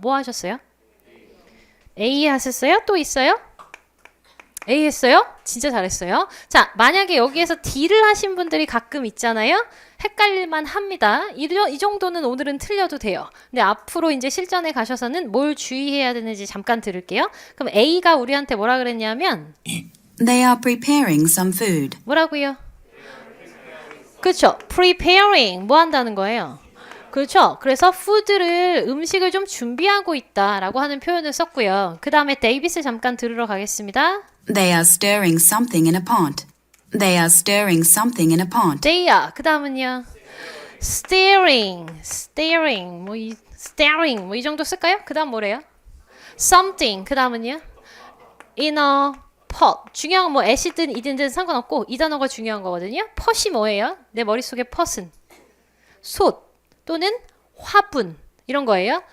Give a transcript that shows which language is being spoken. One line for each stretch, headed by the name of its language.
Korean: 뭐 하셨어요? A 하셨어요? 또 있어요? A 했어요? 진짜 잘했어요. 자, 만약에 여기에서 D를 하신 분들이 가끔 있잖아요. 헷갈릴만 합니다. 이 정도는 오늘은 틀려도 돼요. 근데 앞으로 이제 실전에 가셔서는 뭘 주의해야 되는지 잠깐 들을게요. 그럼 A가 우리한테 뭐라 그랬냐면
English: They are preparing some food.
Korean: 뭐라고요? 그렇죠. preparing 뭐 한다는 거예요? 그렇죠. 그래서 음식을 좀 준비하고 있다라고 하는 표현을 썼고요. 그 다음에 데이빗을 잠깐 들으러 가겠습니다.
English: They are stirring something in a pot. They are stirring something in a pot. They are.
Korean: 그 다음은요. staring 뭐 이 정도 쓸까요? 그 다음 뭐래요? something. 그 다음은요. in a pot. 중요한 건 뭐 애시든 이든든 상관없고 이 단어가 중요한 거거든요. pot이 뭐예요? 내 머릿속에 pot은 솥 또는 화분 이런 거예요.